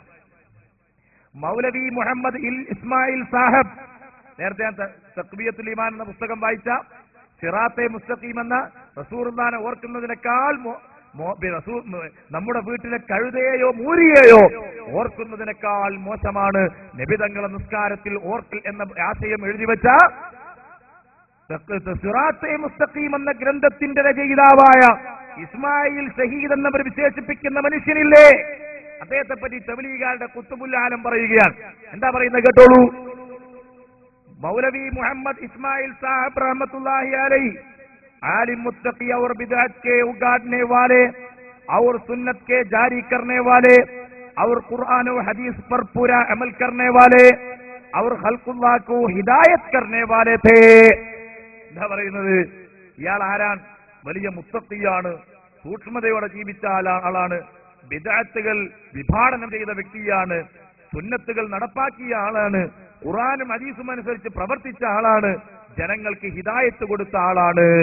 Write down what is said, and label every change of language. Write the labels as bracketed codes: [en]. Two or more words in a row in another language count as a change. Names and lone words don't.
[ml] മൗലവി മുഹമ്മദ് ഇസ്മായിൽ സാഹബ്, നേരത്തെ ഞാൻ തഖ്വിയത്തുൽ ഈമാൻ എന്ന പുസ്തകം വായിച്ച സിറാത്തെ മുസ്തഖീം എന്ന റസൂലുള്ളാഹിനെ ഓർക്കുന്നതിനേക്കാൾ നമ്മുടെ വീട്ടിലെ കഴുതയെയോ മൂരിയെയോ ഓർക്കുന്നതിനേക്കാൾ മോശമാണ് നബിതങ്ങളെ നിസ്കാരത്തിൽ ഓർക്കൽ എന്ന ആശയം എഴുതിവെച്ച സിറാത്തെ മുസ്തഖീം എന്ന ഗ്രന്ഥത്തിന്റെ രചയിതാവായ ഇസ്മായിൽ ഷഹീദ് എന്നവർ വിശേഷിപ്പിക്കുന്ന മനുഷ്യനില്ലേ, അദ്ദേഹത്തെ പറ്റി തബ്ലീഗുകാരുടെ ഖുതുബുൽ ആലം പറയുകയാണ്. എന്താ പറയുന്നത് കേട്ടോളൂ. [ur] مولوی محمد اسماعیل صاحب رحمۃ اللہ علیہ عالم متقی اور بدعت کے اگاڑنے والے اور سنت کے جاری کرنے والے اور قرآن اور حدیث پر پورا عمل کرنے والے اور خلق اللہ کو ہدایت کرنے والے تھے. [ml] എന്താ പറയുന്നത്? ഇയാൾ ആരാണ്? വലിയ മുത്തഖിയാണ്, സൂക്ഷ്മതയോടെ ജീവിച്ച ആളാണ്, ബിദ്അത്തുകൾ വിഭാടനം ചെയ്ത വ്യക്തിയാണ്, സുന്നത്തുകൾ നടപ്പാക്കിയ ആളാണ്, ഖുർആനും ഹദീസും അനുസരിച്ച് പ്രവർത്തിച്ച ആളാണ്, ജനങ്ങൾക്ക് ഹിദായത്ത് കൊടുത്ത ആളാണ്.